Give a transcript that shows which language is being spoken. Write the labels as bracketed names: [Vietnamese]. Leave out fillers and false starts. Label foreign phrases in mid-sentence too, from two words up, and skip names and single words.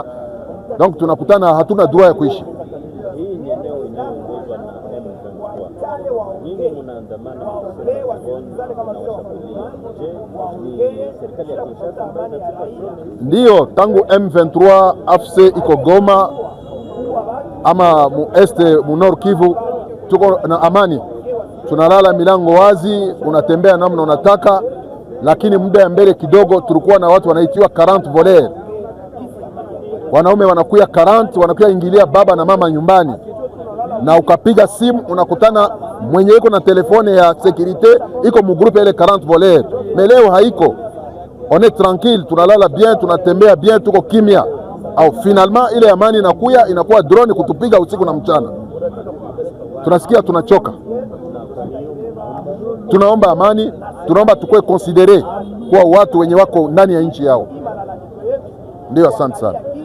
[Swahili] Donc tunakutana hatuna droit ya kuishi. Ndiyo, tangu M23 AFC iko Goma ama mu este mu Nord Kivu tuko na amani. Tunalala milango wazi, unatembea namna unataka, lakini muda ya mbele kidogo tulikuwa na watu wanaitiwa 40 voleurs. Wanaume wanakuya 40, wanakuya ingilia baba na mama nyumbani. Na ukapiga simu unakutana mwenye iko na telefone ya sécurité iko mu groupe ile 40 voleurs. Mais leo haiko. [French] On est tranquille, tunalala bien, [Swahili] tunatembea bien, tuko kimya. [French] Au finalement [Swahili] ile amani inakuwa drone kutupiga usiku na mchana. Tunasikia tunachoka. Tunaomba amani, tunaomba tukue considéré kwa watu wenye wako ndani ya nchi yao. Ndio, asante sana.